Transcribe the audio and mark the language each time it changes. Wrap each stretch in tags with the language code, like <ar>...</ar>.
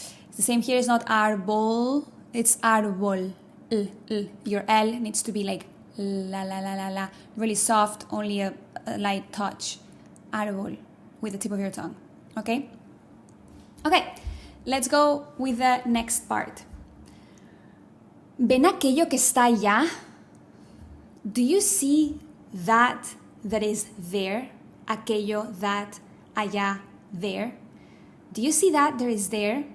<en>It's the same here, it's not árbol, it's árbol, Your L needs to be like la, really soft, only a light touch, árbol, with the tip of your tongue, okay? Okay, let's go with the next part.</en> <es>¿Ven aquello que está allá?</es> <en>Do you see that is there? Aquello, that, allá, there. Do you see that there is there?</en>